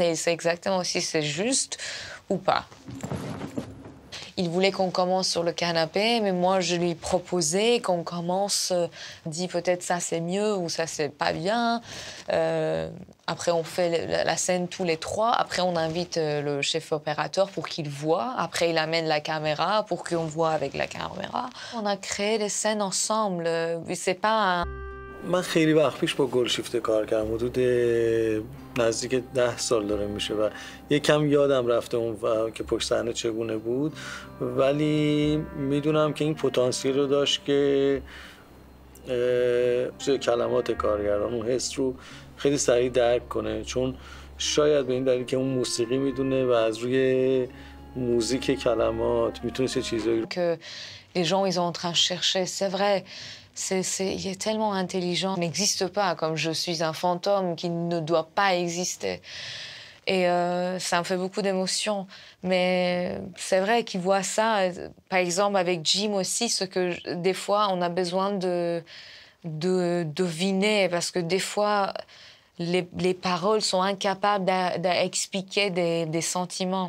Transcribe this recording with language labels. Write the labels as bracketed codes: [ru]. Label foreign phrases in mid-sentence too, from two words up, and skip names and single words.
[fr] Et c'est exactement si c'est juste ou pas. Il voulait qu'on commence sur le canapé, mais moi, je lui proposais qu'on commence, dit peut-être ça c'est mieux ou ça c'est pas bien. Après, on fait la scène tous les trois. Après, on invite le chef opérateur pour qu'il voit. Après, il amène la caméra pour qu'on voit avec la caméra. On a créé des scènes ensemble. C'est pas un... [fa] من خیلی وقت پیش با گلشیفته کار کردم حدود نزدیک 10 سال داره میشه و یکم یادم رفته اون که پشت صحنه چگونه بود ولی میدونم که این پتانسیل رو داشت که کلمات کارگردان اون حس رو خیلی سریع درک کنه چون شاید به این دلیل که اون موسیقی میدونه و از روی موزیک کلمات میتونه چه چیزایی [fr] que les gens ils sont en train de chercher, c'est vrai. Il est tellement intelligent. Il n'existe pas, comme je suis un fantôme qui ne doit pas exister. Et ça me fait beaucoup d'émotions. Mais c'est vrai qu'il voit ça, par exemple, avec Jim aussi, ce que des fois, on a besoin de deviner, parce que des fois, les paroles sont incapables d'expliquer des sentiments.